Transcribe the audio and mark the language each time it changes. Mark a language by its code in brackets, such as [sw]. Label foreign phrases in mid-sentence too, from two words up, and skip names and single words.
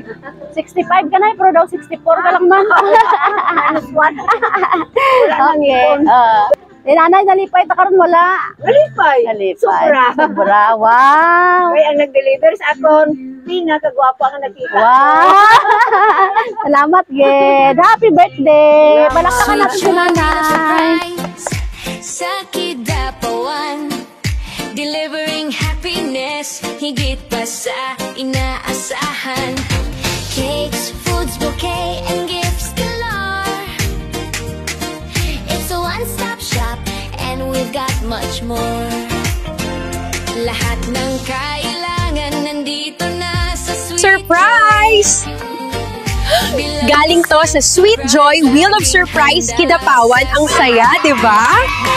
[hil] 65 ka na, pero daw 64 ka lang man. Minus 1. Wala nang Okay. ipon. Nanay, nalipay ta karon wala. Malipay. Nalipay. Sobra. Sobra. Wow. Kaya ang nag-deliver sa akon, pinakagwapo ang nakita. Wow. Salamat, Ged. Happy birthday. [tl] Palakpakan natin si nanay. Sa Kidapawan, [en] delivering happiness [tl] higit pa sa inaasahan. [en] Cakes, foods, bouquet, and gifts galore. It's a one-stop shop and we've got much more. [tl] Lahat ng kailangan nandito na sa Sweet Surprise! Galing to sa Sweet Joy Wheel of Surprise Kidapawan. Ang saya, di ba?